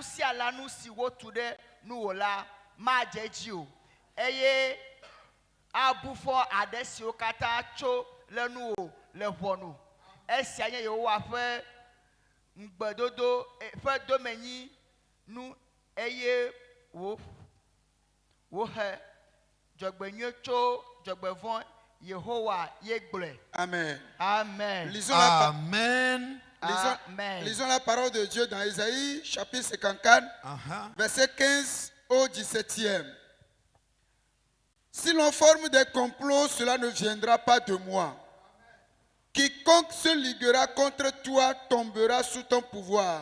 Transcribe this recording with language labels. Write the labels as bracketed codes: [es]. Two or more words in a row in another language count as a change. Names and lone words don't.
[ee] sia lanu si wo tu ɖe nu wo la ma dze dzi o eye abufɔ aɖe siwo katã tso le nu wo le ʋɔnu esia nye Yehowa ƒe ŋugbedodo ƒe domenyi nu eye wo he dzɔgbenyui tso dzɔgbevɔ Yehowa ye gblɔe. Amen. Amen. Amen. [fr] Lisons la parole de Dieu dans Isaïe chapitre 54, verset 15 au 17e. Si l'on forme des complots, cela ne viendra pas de moi. Quiconque se liguera contre toi tombera sous ton pouvoir.